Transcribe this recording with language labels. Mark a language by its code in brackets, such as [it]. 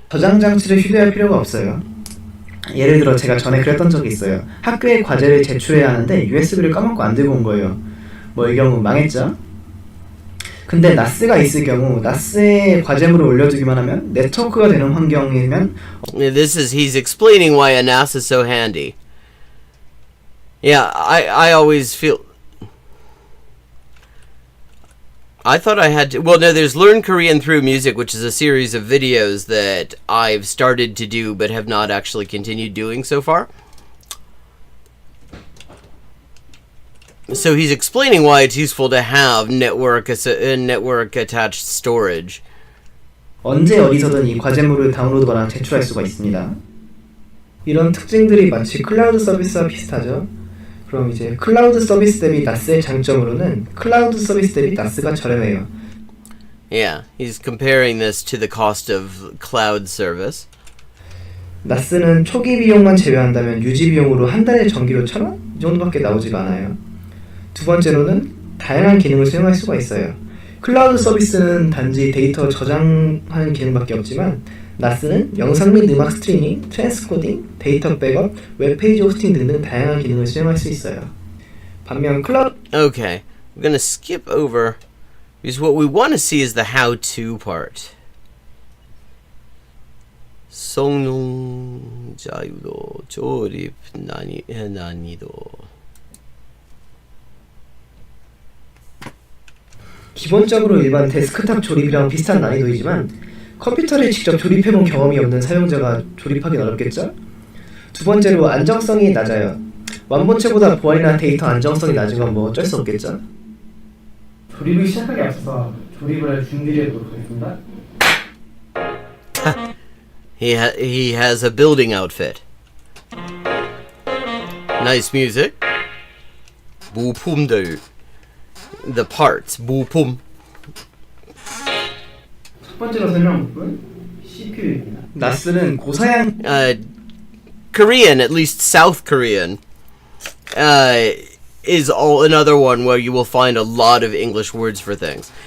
[ko] 저장 장치를 휴대할 필요가 없어요. 예를 들어 제가 전에 그랬던 적이 있어요. 학교에 과제를 제출해야 하는데 USB를 까먹고 안 들고 온 거예요. 뭐 이 경우 망했죠? 근데 나스가 있을 경우 나스에 과제물을 올려두기만 하면 네트워크가 되는 환경이면 [en] He's explaining why INESSA is so handy. Yeah, I always feel I thought I had to... Well, no, there's Learn Korean Through Music, which is a series of videos that I've started to do but have not actually continued doing so far. So he's explaining why it's useful to have network attached storage. [ko] 언제 어디서든 이 과제물을 다운로드거나 제출할 수가 있습니다. 이런 특징들이 마치 클라우드 서비스와 비슷하죠. 그럼 이제 클라우드 서비스 대비 나스의 장점으로는 클라우드 서비스 대비 나스가 저렴해요. [en] Yeah, he's comparing this to the cost of cloud service. [ko] 나스는 초기 비용만 제외한다면 유지 비용으로 한 달에 전기료 1,000원? 이 정도밖에 나오지가 않아요. 두 번째로는 다양한 기능을 사용할 수가 있어요. 클라우드 서비스는 단지 데이터 저장하는 기능밖에 없지만 나스는 영상 및 음악 스트리밍, 트랜스코딩, 데이터 백업, 웹페이지 호스팅 등등 다양한 기능을 수행할 수 있어요. 반면 클라우드 [en] Okay, we're gonna skip over because what we want to see is the how-to part. [ko] 성능 자유도 조립 난이도. 기본적으로 일반 데스크탑 조립이랑 비슷한 난이도이지만 컴퓨터를 직접 조립해본 경험이 없는 사용자가 조립하기 어렵겠죠? 두 번째로 안정성이 낮아요. 완본체보다 보안이나 데이터 안정성이 낮은 건 뭐 어쩔 수 없겠죠? 조립을 시작하기 앞서서 조립을 할 준비를 해보도록 하겠습니다. [en] He has a building outfit. Nice music. [ko] 부품들. [en] The parts. 부품. [ko] 첫 번째로 설명할 부분 CPU입니다. 나스는 고사양 [en] Korean, at least South Korean, is another one where you will find a lot of English words for things.